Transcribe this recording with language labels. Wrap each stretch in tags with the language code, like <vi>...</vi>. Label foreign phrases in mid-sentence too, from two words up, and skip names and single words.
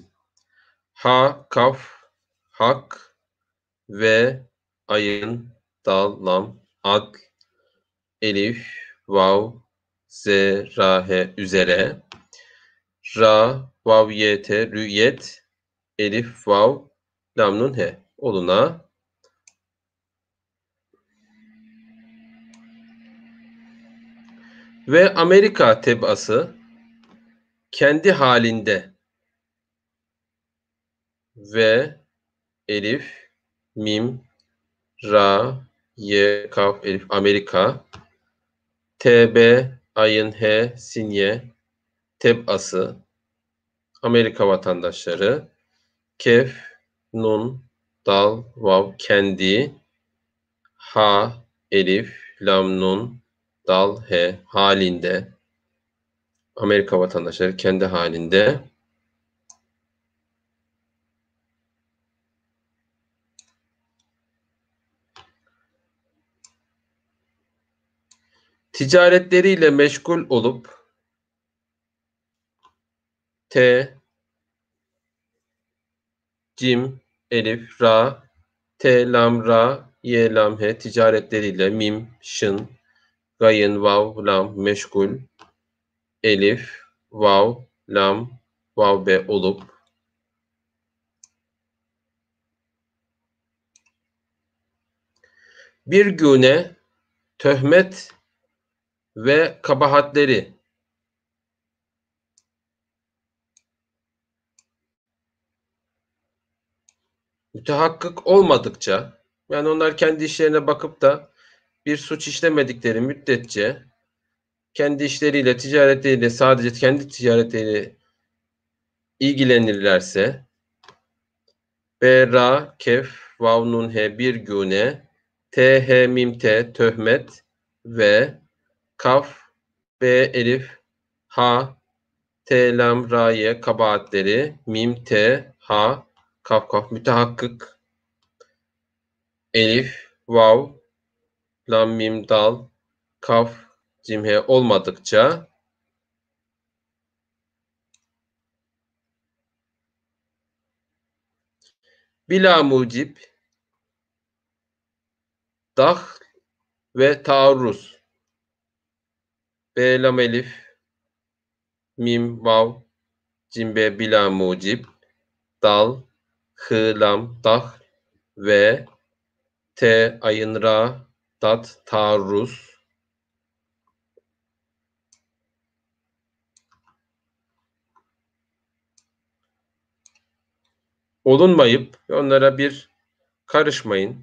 <tr>Ha, kaf, hak ve ayın, dal, lam, ad, elif, vav, z, ra, he üzere. Ra, vav, yete, rü'yet, elif, vav, lam, nun, he oluna. Ve Amerika tebaası kendi halinde ve elif, mim, ra, ye, kaf, elif, Amerika, tb, ayın, he, sinye, tebaası, Amerika vatandaşları, kef, nun, dal, vav, kendi, ha, elif, lam, nun, dal, he, halinde, Amerika vatandaşları kendi halinde. Ticaretleriyle meşgul olup T, cim, elif, ra, T, lam, ra, ye, lam, he ticaretleriyle mim, şın, gayın, vav, lam, meşgul, elif, vav, lam, vav, be olup bir güne töhmet ve kabahatleri mütehakkık olmadıkça, yani onlar kendi işlerine bakıp da bir suç işlemedikleri müddetçe kendi işleriyle, ticaretleriyle, sadece kendi ticaretleriyle ilgilenirlerse B, ra, kef, vav, nun, he bir güne, t, he, mim, te töhmet ve kaf, b, elif, ha, t, lam, ra, ye kabahatleri, mim, te, ha, kaf, kaf mütehakkık, elif, vav, lam, mim, dal, kaf, cim, he olmadıkça bila mucib, dah ve taarruz, b, lam, elif, mim, vav, cim, be bila mucib, dal, hı, lam, dah ve t, ayın, ra, dat, taarruz olunmayıp onlara bir karışmayın.</tr>